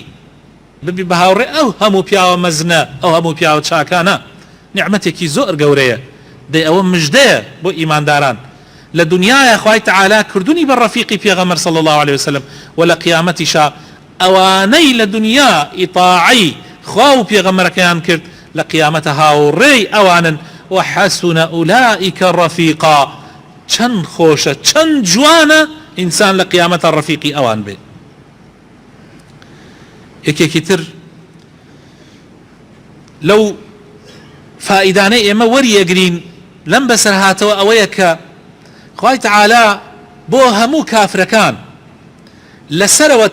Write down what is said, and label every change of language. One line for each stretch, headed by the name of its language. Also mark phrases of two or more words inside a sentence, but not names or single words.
Central Kurdish: ببی بە هاوڕێی ئەو هەموو پیاوە مەزنە ئەو هەموو پیاوە چاکانە نیعمەتێکی زۆر گەورەیە دەی ئەوە مژدەیە بۆ ئیمانداران لە دنیایە خوای تعالی کردوونی بە ڕەفیقی پێغەمبەر
Arabic: صلی الله عليه وسلم
Central Kurdish: و لە قیامەتیشا ئەوانەی لە دنیا ئیطاعی خوا و پێغەمبەرەکەیان کرد لە قیامەتە هاوڕێی ئەوانن
Arabic: وحسن أولئك رفيقا
Central Kurdish: چەند خۆشە چەند جوانە ئینسان لە قیامەتە ڕەفیقی ئەوان بێ یەکێکی تر لەو فائیدانەی ئێمە وەریەگرین لەم بەسەر هاتەوە ئەوەیە کە خوای تعالی بۆ هەموو کافرەکان لەسەرەوە